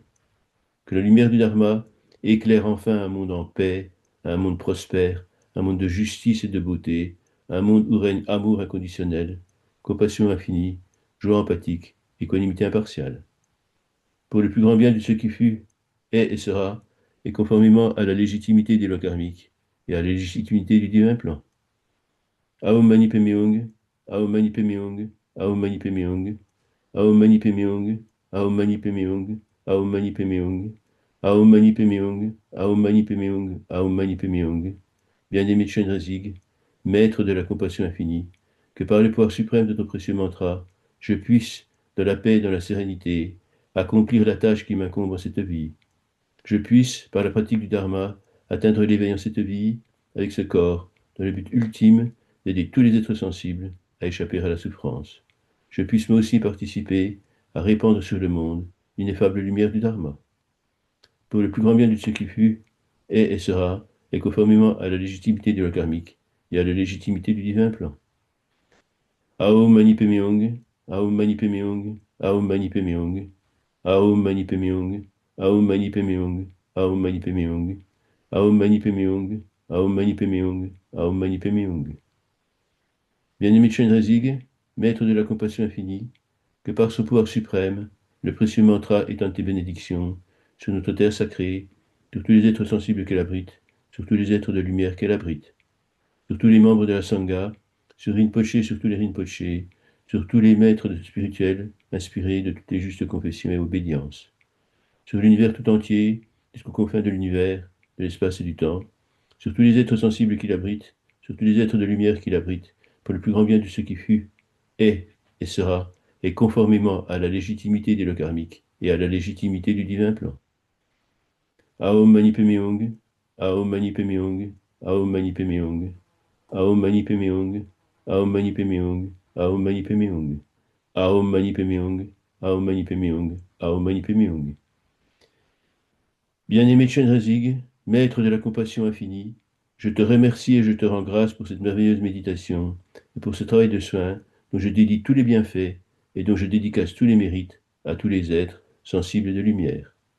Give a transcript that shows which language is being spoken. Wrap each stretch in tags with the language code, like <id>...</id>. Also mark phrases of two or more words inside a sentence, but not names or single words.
<fr>Que la lumière du Dharma éclaire enfin un monde en paix, un monde prospère, un monde de justice et de beauté, un monde où règne amour inconditionnel, compassion infinie, joie empathique, équanimité impartiale. Pour le plus grand bien de ce qui fut, est et sera, et conformément à la légitimité des lois karmiques et à la légitimité du divin plan.</fr> <sa>Aum Mani Padme Hum, Aum Mani Padme Hum, Aum Mani Padme Hum, Aum Mani Padme Hum, Aum Mani Padme Hum, Aum Mani Padme Hum, Aum Mani Padme Hum, Aum Mani Padme Hum, Aum Mani Padme Hum.</sa> <fr>Bien-aimé Chenrezig, maître de la compassion infinie, que par le pouvoir suprême de ton précieux mantra, je puisse, dans la paix et dans la sérénité, accomplir la tâche qui m'incombe en cette vie. Que je puisse, par la pratique du Dharma, atteindre l'éveil en cette vie, avec ce corps, dans le but ultime d'aider tous les êtres sensibles à échapper à la souffrance. Je puisse moi aussi participer à répandre sur le monde l'ineffable lumière du Dharma. Pour le plus grand bien de ce qui fut, est et sera, et conformément à la légitimité de la karmique et à la légitimité du divin plan.</fr> <sa>Aum Mani Padme Hum, Aum Mani Padme Hum, Aum Mani Padme Hum, Aum Mani Padme Hum, Aum Mani Padme Hum, Aum Mani Padme Hum, Aum Mani Padme Hum, Aum Mani Padme Hum, Aum Mani Padme Hum.</sa> <fr>Bien-aimé Chenrezig, maître de la compassion infinie, que par son pouvoir suprême, le précieux mantra étende tes bénédictions sur notre terre sacrée, sur tous les êtres sensibles qu'elle abrite, sur tous les êtres de lumière qu'elle abrite, sur tous les membres de la Sangha, sur Rinpoché, sur tous les Rinpoché, sur tous les maîtres spirituels inspirés de toutes les justes confessions et obédiences, sur l'univers tout entier, jusqu'aux confins de l'univers, de l'espace et du temps, sur tous les êtres sensibles qu'il abrite, sur tous les êtres de lumière qu'il abrite, pour le plus grand bien de ce qui fut, est et sera, et conformément à la légitimité des lois karmiques et à la légitimité du divin plan.</fr> <sa>Aum Mani Padme Hum, Aum Mani Padme Hum, Aum Mani Padme Hum, Aum Mani Padme Hum, Aum Mani Padme Hum, Aum Mani Padme Hum, Aum Mani Padme Hum, Aum Mani Padme Hum, Aum Mani Padme Hum.</sa> <fr>Bien-aimé Chenrezig, maître de la compassion infinie, je te remercie et je te rends grâce pour cette merveilleuse méditation et pour ce travail de soin dont je dédie tous les bienfaits et dont je dédicace tous les mérites à tous les êtres sensibles de lumière.</fr>